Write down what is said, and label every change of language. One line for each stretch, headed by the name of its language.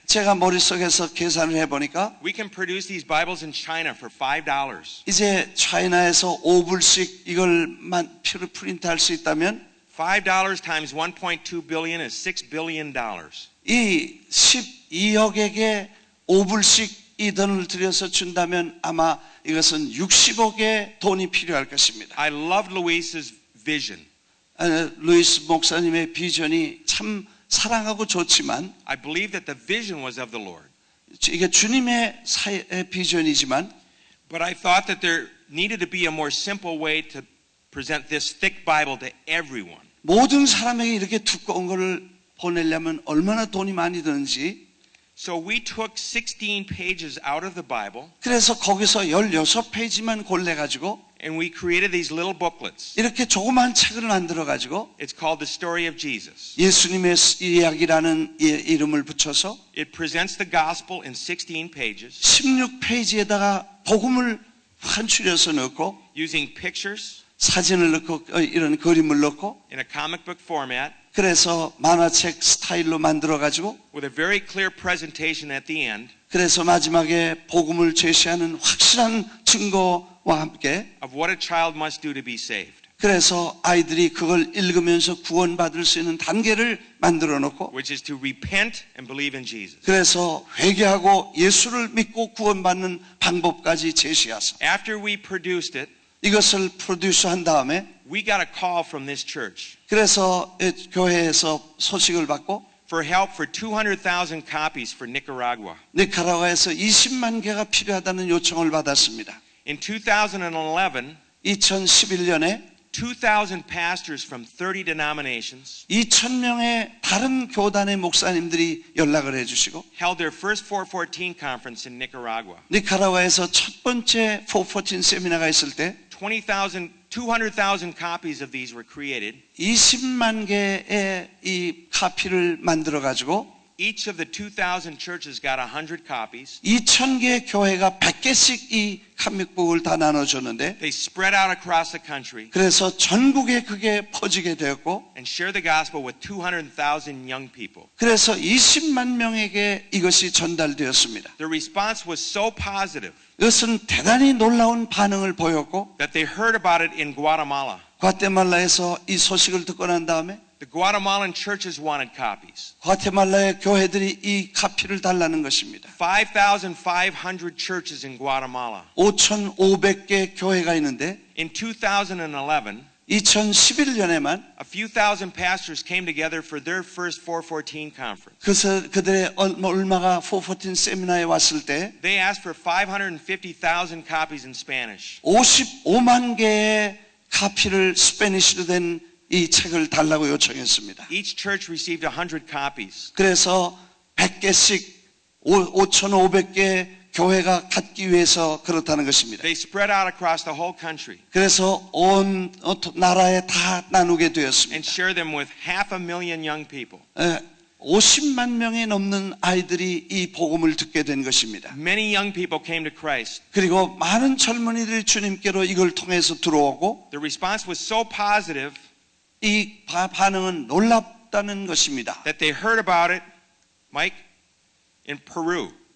Korean: 제가 머릿속에서 계산을 해보니까
English: We can produce these Bibles in China for $5.
Korean: 이제 차이나에서 5불씩 이걸만 프린트할 수 있다면
English: $5 times 1.2 billion is $6 billion.
Korean: 이 12억에게 5불씩 이 돈을 들여서 준다면 아마 이것은 60억의 돈이 필요할 것입니다.
English: I loved Luis's vision.
Korean: 루이스 목사님의 비전이 참 사랑하고 좋지만
English: I believe that the vision was of the Lord.
Korean: 이게 주님의 비전이지만
English: But I thought that there needed to be a more simple way to present this thick Bible to everyone.
Korean: 모든 사람에게 이렇게 두꺼운 것을 보내려면 얼마나 돈이 많이 드는지
English: So we took 16 pages out of the Bible
Korean: 그래서 거기서 16페이지만 골라가지고
English: and we created these little booklets.
Korean: 이렇게 조그만 책을 만들어가지고
English: It's called The Story of Jesus.
Korean: 예수님의 이야기라는 이름을 붙여서
English: It presents the gospel in 16 pages
Korean: 16페이지에다가 복음을 한줄여서 넣고
English: using pictures
Korean: 사진을 넣고 이런 그림을 넣고
English: in a comic book format
Korean: 그래서 만화책 스타일로 만들어가지고
English: with a very clear presentation at the end
Korean: 그래서 마지막에 복음을 제시하는 확실한 증거와 함께
English: of what a child must do to be saved.
Korean: 그래서 아이들이 그걸 읽으면서 구원받을 수 있는 단계를 만들어 놓고
English: Which is to repent and believe in Jesus.
Korean: 그래서 회개하고 예수를 믿고 구원받는 방법까지 제시하사
English: After we produced it,
Korean: 이것을 프로듀스한 다음에
English: we got a call from this church
Korean: 그래서 교회에서 소식을 받고
English: for help for 200,000 copies for Nicaragua.
Korean: 니카라과에서 20만 개가 필요하다는 요청을 받았습니다.
English: In 2011,
Korean: 2011년에
English: 2,000 pastors from 30 denominations
Korean: 2,000명의 다른 교단의 목사님들이 연락을 해주시고
English: held their first 414 conference in Nicaragua.
Korean: 니카라과에서 첫 번째 414 세미나가 있을 때
English: 200,000 copies of these were created.
Korean: 20만 개의 이 카피를 만들어 가지고
English: Each of the 2,000 churches got 100 copies.
Korean: 2,000개 교회가 100개씩 이 카믹북을 다 나눠줬는데
English: They spread out across the country
Korean: 그래서 전국에 그게 퍼지게 되었고
English: and shared the gospel with 200,000 young people.
Korean: 그래서 20만 명에게 이것이 전달되었습니다.
English: The response was so positive
Korean: 이것은 대단히 놀라운 반응을 보였고
English: that they heard about it in Guatemala.
Korean: 과테말라에서 이 소식을 듣고 난 다음에
English: The Guatemalan churches wanted copies.
Korean: 과테말라의 교회들이 이 카피를 달라는 것입니다.
English: 5,500 churches in Guatemala.
Korean: 5,500개 교회가 있는데
English: In 2011,
Korean: 2011년에만
English: a few thousand pastors came together for their first 414 conference.
Korean: 그래서 그들의 얼마가 414 세미나에 왔을 때
English: They asked for 550,000 copies in Spanish.
Korean: 55만 개의 카피를 스페니쉬로 된 이 책을 달라고 요청했습니다.
English: Each church received 100 copies.
Korean: 그래서 100개씩 5,500개 교회가 갖기 위해서 그렇다는 것입니다.
English: They spread out across the whole country
Korean: 그래서 온 나라에 다 나누게
English: and
Korean: 되었습니다.
English: shared them with 500,000 young people.
Korean: 50만 명이 넘는 아이들이 이 복음을 듣게 된 것입니다.
English: Many young people came to Christ.
Korean: 그리고 많은 젊은이들이 주님께로 이걸 통해서 들어오고
English: The response was so positive
Korean: 이 반응은 놀랍다는 것입니다.
English: that they heard about it, Mike, in Peru.